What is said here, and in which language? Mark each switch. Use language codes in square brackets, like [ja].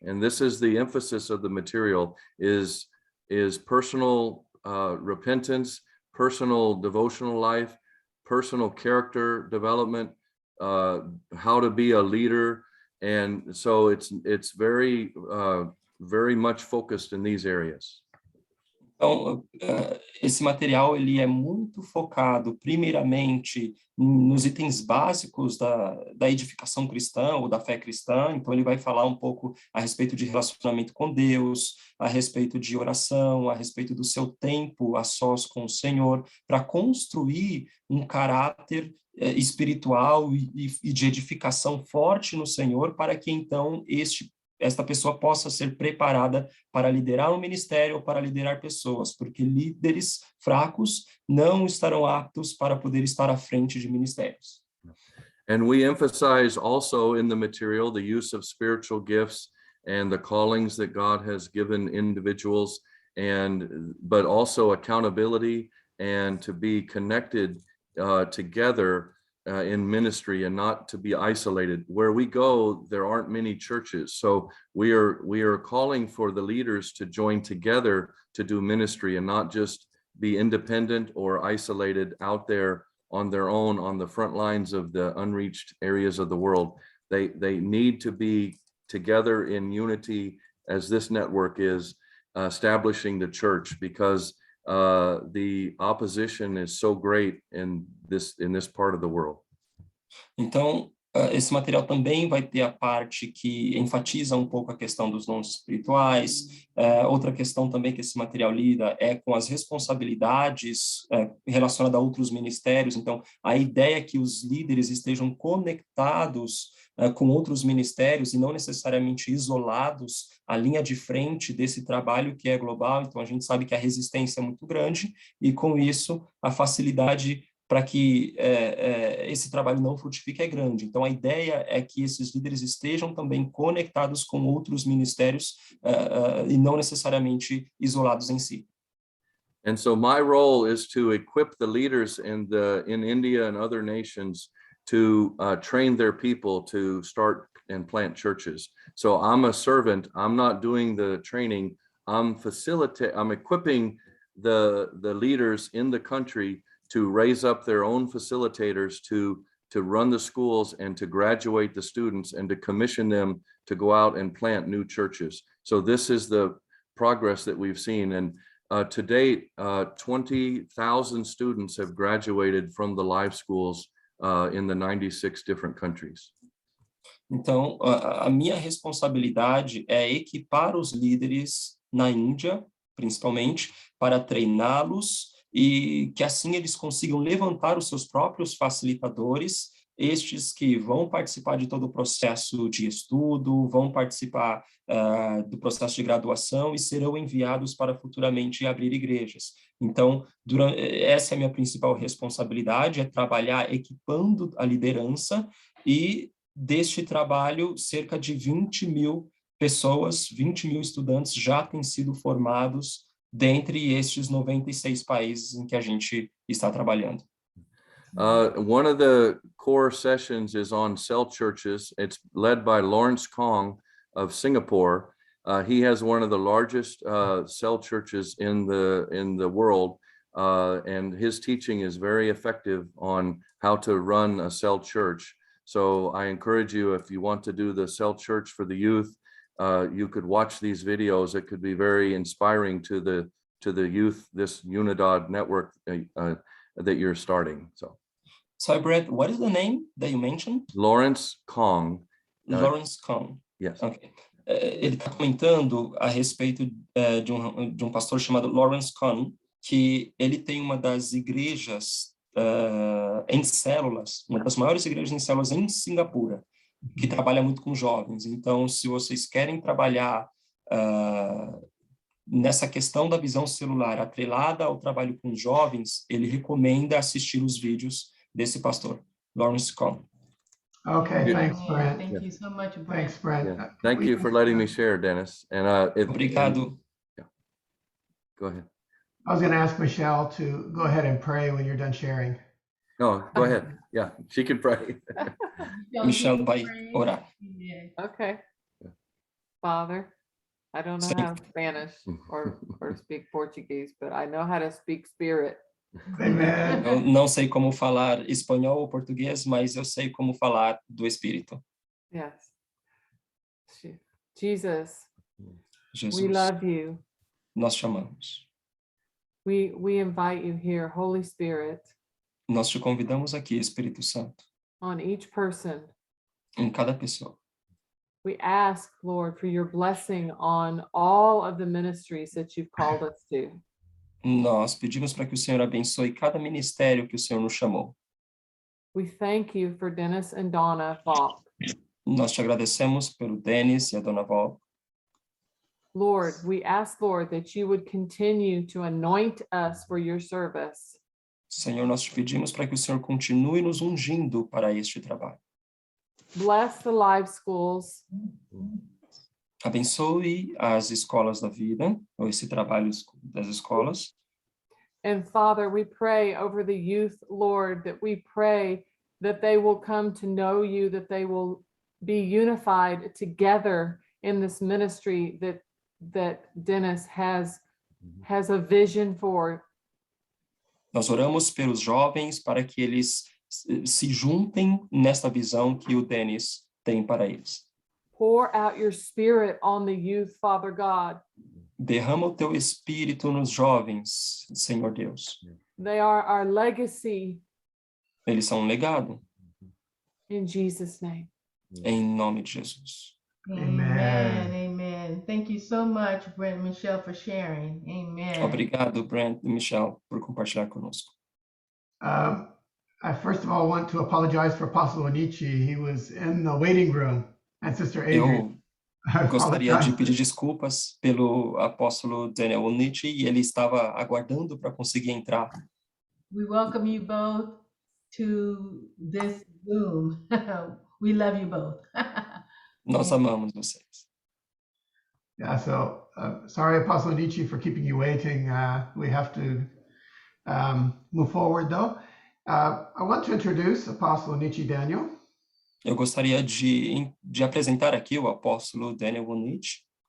[en] And this is the emphasis of the material, is personal repentance, personal devotional life, personal character development, how to be a leader. And so it's very much focused in these areas. [pt] Então, esse material ele é muito focado, primeiramente, nos itens básicos da edificação cristã ou da fé cristã. Então, ele vai falar um pouco a respeito de relacionamento com Deus, a respeito de oração, a respeito do seu tempo a sós com o Senhor, para construir um caráter espiritual e de edificação forte no Senhor, para que, então, esta pessoa possa ser preparada para liderar um ministério ou para liderar pessoas, porque líderes fracos não estarão aptos para poder estar à frente de ministérios. [en] And we emphasize also in the material the use of spiritual gifts and the callings that God has given individuals, but also accountability and to be connected together in ministry and not to be isolated. Where we go, there aren't many churches. So we are calling for the leaders to join together to do ministry and not just be independent or isolated out there on their own on the front lines of the unreached areas of the world. They need to be together in unity, as this network is establishing the church, because the opposition is so great in this part of the world. [pt] Então, esse material também vai ter a parte que enfatiza um pouco a questão dos dons espirituais. Outra questão também que esse material lida é com as responsabilidades relacionadas a outros ministérios. Então, a ideia é que os líderes estejam conectados com outros ministérios e não necessariamente isolados à linha de frente desse trabalho que é global. Então, a gente sabe que a resistência é muito grande e, com isso, a facilidade para que esse trabalho não frutifique é grande. Então, a ideia é que esses líderes estejam também conectados com outros ministérios e não necessariamente isolados em si. [en] And so my role is to equip the leaders in India and other nations to train their people to start and plant churches. So I'm a servant. I'm not doing the training. I'm equipping the leaders in the country to raise up their own facilitators to run the schools and to graduate the students and to commission them to go out and plant new churches. So this is the progress that we've seen. And to date, 20,000 students have graduated from the live schools in the 96 different countries. [pt] Então, a minha responsabilidade é equipar os líderes na Índia, principalmente, para treiná-los e que assim eles consigam levantar os seus próprios facilitadores, estes que vão participar de todo o processo de estudo, vão participar do processo de graduação e serão enviados para futuramente abrir igrejas. Então, essa é a minha principal responsabilidade, é trabalhar equipando a liderança e deste trabalho, cerca de 20 mil pessoas, 20 mil estudantes já têm sido formados dentre estes 96 países em que a gente está trabalhando. [en] One of the core sessions is on cell churches. It's led by Lawrence Kong of Singapore. He has one of the largest cell churches in the world, and his teaching is very effective on how to run a cell church. So I encourage you, if you want to do the cell church for the youth, you could watch these videos. It could be very inspiring to the youth, this Unidad network that you're starting. So, Brett, what is the name that you mentioned? Lawrence Kong. Lawrence Kong. Yes. Okay. [pt] Ele está comentando a respeito de um pastor chamado Lawrence Kong, que ele tem uma das igrejas em células, uma das maiores igrejas em células em Singapura, que trabalha muito com jovens. Então, se vocês querem trabalhar nessa questão da visão celular atrelada ao trabalho com jovens, ele recomenda assistir os vídeos desse pastor, Lawrence Kong. [en] Okay, thanks, Brent. Thank you so much, Brent. Thanks, Brent. Yeah. Thank you for letting me share, Dennis. And [pt] Obrigado. [en] Go ahead. I was going to ask Michelle to go ahead and pray when you're done sharing. No, go ahead. Yeah, she can pray. [pt] Michelle vai orar. [en] Okay. Father, I don't know how to Spanish or speak Portuguese, but I know how to speak spirit. Amen. [pt] Eu não sei como falar espanhol ou português, mas eu sei como falar do Espírito. [en] Yes. Jesus, Jesus, we love you. [pt] nós chamamos. [en] We invite you here, Holy Spirit, [pt] Nós te convidamos aqui, Espírito Santo, [en] on each person. [pt] em cada pessoa. [en] We ask, Lord, for your blessing on all of the ministries that you've called us to. [pt] Nós pedimos para que o Senhor abençoe cada ministério que o Senhor nos chamou. [en] We thank you for Dennis and Donna Falk. [pt] Nós te agradecemos pelo Denis e a Dona Val. [en] Lord, we ask, Lord, that you would continue to anoint us for your service. [pt] Senhor, nós te pedimos para que o Senhor continue nos ungindo para este trabalho. [en] Bless the live schools. [pt] Abençoe as escolas da vida, ou esse trabalho das escolas. [en] And Father, we pray over the youth, Lord, that we pray that they will come to know you, that they will be unified together in this ministry that Dennis has a vision for. [pt] Nós oramos pelos jovens para que eles se juntem nesta visão que o Denis tem para eles. [en] Pour out your spirit on the youth, Father God. [pt] Derrama o teu espírito nos jovens, Senhor Deus. [en] They are our legacy. [pt] Eles são um legado, [en] In Jesus' name. [pt] em nome de Jesus. [en] Amen. Amen. Thank you so much, Brent and Michelle, for sharing. Amen. [pt] Obrigado, Brent e Michelle, por compartilhar conosco. [en] I first of all want to apologize for Apostle Onichi. He was in the waiting room, and Sister Adrian. [pt] Eu gostaria de pedir desculpas pelo apóstolo Daniel Onichi, e ele estava aguardando para conseguir entrar. [en] We welcome you both to this Zoom. We love you both. [pt] Nós amamos vocês. [en] Yeah, so sorry, Apostle Onichi, for keeping you waiting. We have to move forward, though. I want to introduce Apostle Nietzsche Daniel. [pt] Eu gostaria de apresentar aqui o apóstolo Daniel Wonisch.